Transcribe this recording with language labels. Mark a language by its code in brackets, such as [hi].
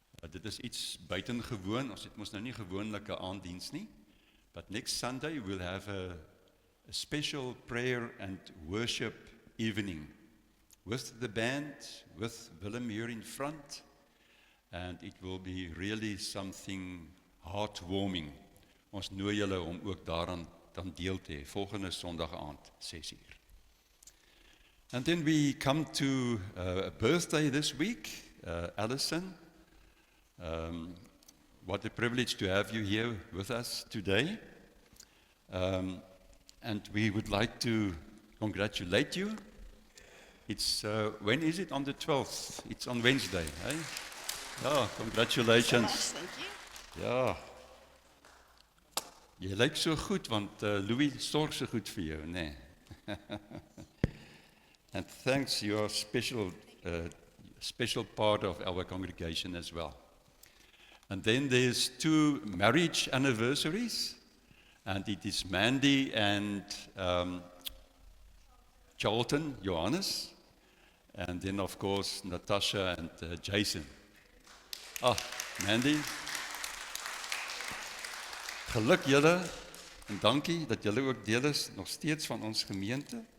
[af] Dit is iets buitengewoon, ons het mos nou nie gewoonlike aanddiens nie, [en] but next Sunday we'll have a special prayer and worship evening with the band, with Willem here in front, and it will be really something heartwarming. [af] Ons nooi julle om ook daaraan dan deel te hê, volgende Sondag aand, 6:00. [en] And then we come to a birthday this week, Alison. What a privilege to have you here with us today. And we would like to congratulate you. It's, when is it? On the 12th. It's on Wednesday. Hey? Ja, congratulations. So much, thank you. [af] Ja. Jy lyk so goed, want Louis sorg so goed vir jou, nee. [en] And thanks, you are special part of our congregation as well. And then there's 2 marriage anniversaries, and it is Mandy and Charlton, Johannes, and then of course Natasha and Jason. [af] Mandy, geluk julle, en dankie dat julle ook deel is nog steeds van ons gemeente.